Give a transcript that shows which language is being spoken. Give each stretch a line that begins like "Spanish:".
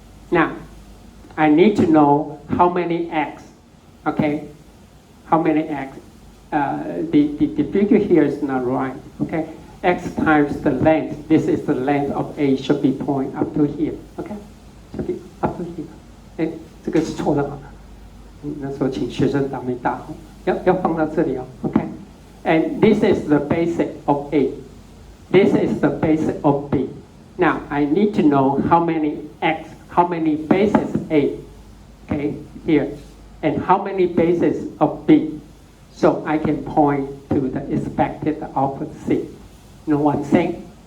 English: Now, I need to know how many X. Okay, how many X? The figure here is not right. Okay. X times the length, this is the length of A, should be point up to here, okay?
Chinese: Should be up to here. 哎，这个是错的啊。那时候请学生打没打好，要放到这里哦 ，OK?
English: And this is the basic of A. This is the basic of B. Now I need to know how many X, how many bases A, okay, here, and how many bases of B. So I can point to the expected output C. You know what I'm saying?